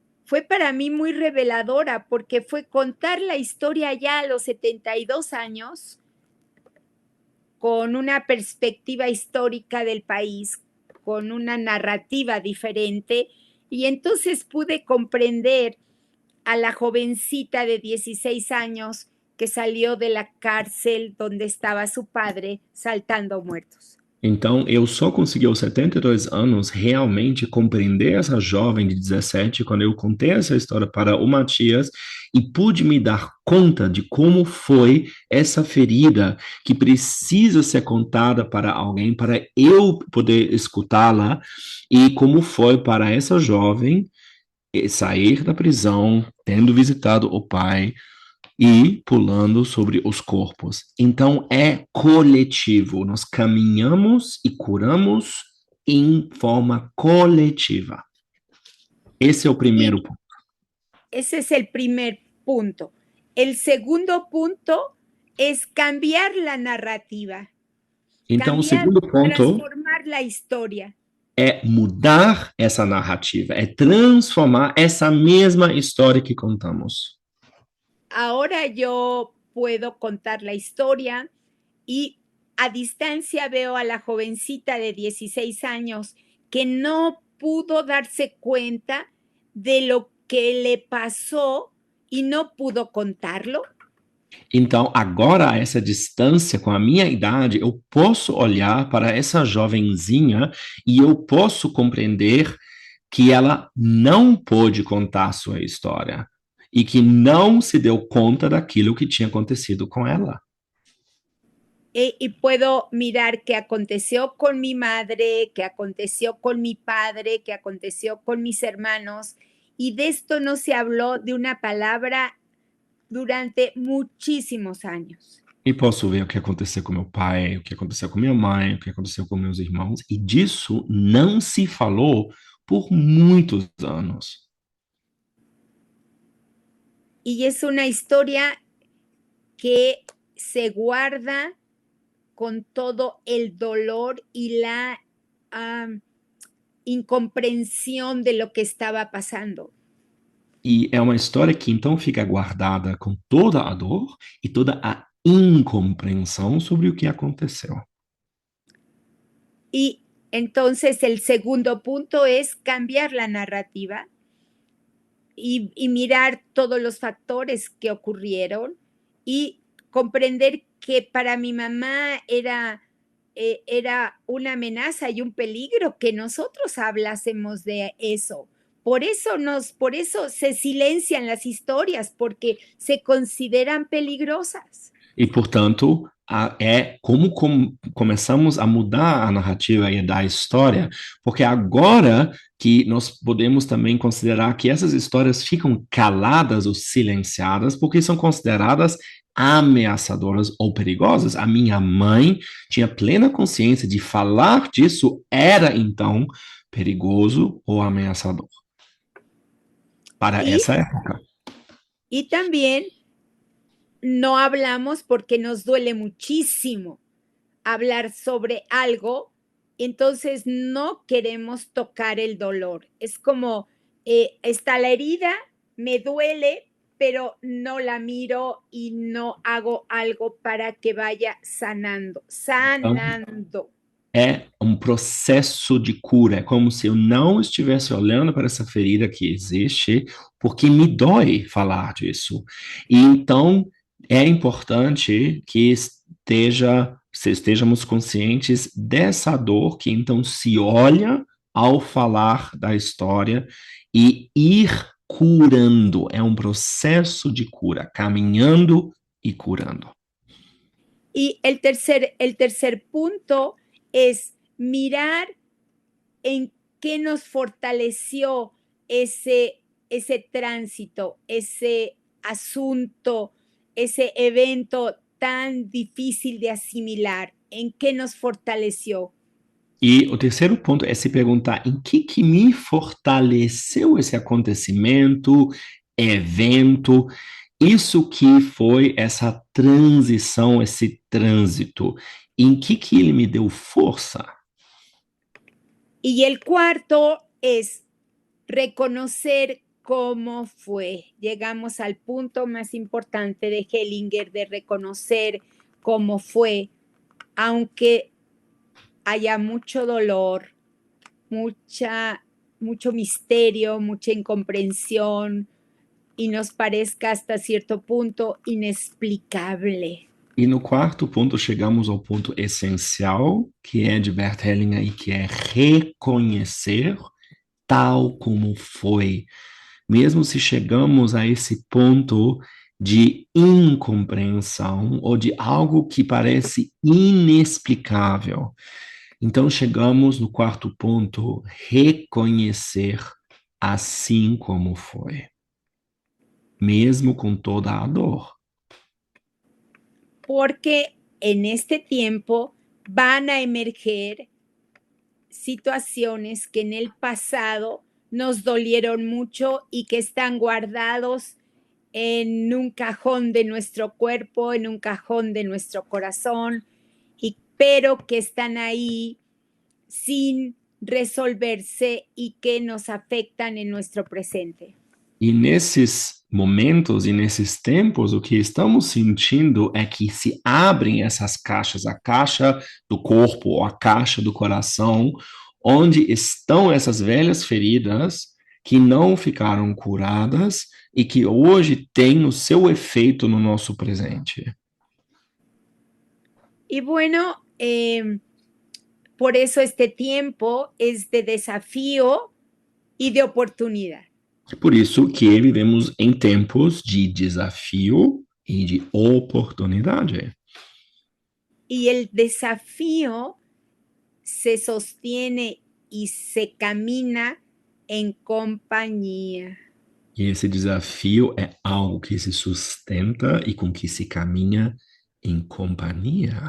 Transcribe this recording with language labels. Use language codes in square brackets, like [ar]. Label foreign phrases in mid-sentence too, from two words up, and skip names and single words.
[es] fue para mí muy reveladora porque fue contar la historia ya a los 72 años con una perspectiva histórica del país, con una narrativa diferente, y entonces pude comprender a la jovencita de 16 años que salió de la cárcel donde estaba su padre saltando muertos. [pt] Então, eu só consegui aos 72 anos realmente compreender essa jovem de 17 quando eu contei essa história para o Matias e pude me dar conta de como foi essa ferida que precisa ser contada para alguém, para eu poder escutá-la, e como foi para essa jovem sair da prisão, tendo visitado o pai e pulando sobre os corpos. Então é coletivo, nós caminhamos e curamos em forma coletiva. Esse é o primeiro ponto. [es] Ese es el primer punto. El segundo punto es cambiar la narrativa. [pt] Então, o [es] Cambiar, [pt] segundo ponto [es] transformar la historia. [pt] é mudar essa narrativa, é transformar essa mesma história que contamos. [es] Ahora yo puedo contar la historia y a distancia veo a la jovencita de 16 años que no pudo darse cuenta de lo que le pasó y no pudo contarlo. [pt] Então, agora, a essa distância, com a minha idade, eu posso olhar para essa jovenzinha e eu posso compreender que ela não pôde contar sua história e que não se deu conta daquilo que tinha acontecido com ela. [es] Y puedo mirar qué aconteció con mi madre, qué aconteció con mi padre, qué aconteció con mis hermanos. Y de esto no se habló de una palabra durante muchísimos años. [pt] E posso ver o que aconteceu com meu pai, o que aconteceu com minha mãe, o que aconteceu com meus irmãos, e disso não se falou por muitos anos. [es] Y es una historia que se guarda con todo el dolor y la incomprensión de lo que estaba pasando. [pt] E é uma história que então fica guardada com toda a dor e toda a incompreensão sobre o que aconteceu. [es] Y entonces el segundo punto es cambiar la narrativa y mirar todos los factores que ocurrieron y comprender que para mi mamá era una amenaza y un peligro que nosotros hablásemos de eso. Por eso se silencian las historias, porque se consideran peligrosas. [pt] E, portanto, é como começamos a mudar a narrativa e da história, porque agora que nós podemos também considerar que essas histórias ficam caladas ou silenciadas, porque são consideradas ameaçadoras ou perigosas. A minha mãe tinha plena consciência de falar disso era, então, perigoso ou ameaçador para essa época. [es] Y también no hablamos porque nos duele muchísimo hablar sobre algo, entonces no queremos tocar el dolor. Es como, está la herida, me duele, pero no la miro y no hago algo para que vaya sanando. [pt] É um processo de cura, é como se eu não estivesse olhando para essa ferida que existe, porque me dói falar disso. E então é importante que estejamos conscientes dessa dor que então se olha ao falar da história e ir curando. É um processo de cura, caminhando e curando. [es] Y el tercer punto es mirar en qué nos fortaleció ese tránsito, ese asunto, ese evento tan difícil de asimilar, en qué nos fortaleció. [pt] E o terceiro ponto é se perguntar em que me fortaleceu esse acontecimento, evento, isso que foi essa transição, esse trânsito, em que ele me deu força. [es] Y el cuarto es reconocer cómo fue. Llegamos al punto más importante de Hellinger de reconocer cómo fue, aunque haya mucho dolor, mucho misterio, mucha incomprensión y nos parezca hasta cierto punto inexplicable. [pt] E no quarto ponto, chegamos ao ponto essencial, que é de Bert Hellinger, e que é reconhecer tal como foi. Mesmo se chegamos a esse ponto de incompreensão ou de algo que parece inexplicável. Então, chegamos no quarto ponto, reconhecer assim como foi, mesmo com toda a dor. [es] Porque en este tiempo van a emerger situaciones que en el pasado nos dolieron mucho y que están guardados en un cajón de nuestro cuerpo, en un cajón de nuestro corazón, pero que están ahí sin resolverse y que nos afectan en nuestro presente. [pt] E nesses momentos e nesses tempos, o que estamos sentindo é que se abrem essas caixas, a caixa do corpo ou a caixa do coração, onde estão essas velhas feridas que não ficaram curadas e que hoje têm o seu efeito no nosso presente. [es] Y bueno, por eso este tiempo es de desafío y de oportunidad. [pt] Por isso que vivemos em tempos de desafio e de oportunidade. [es] Y el desafío se sostiene y se camina en compañía. [pt] E esse desafio é algo que se sustenta e com que se caminha em companhia.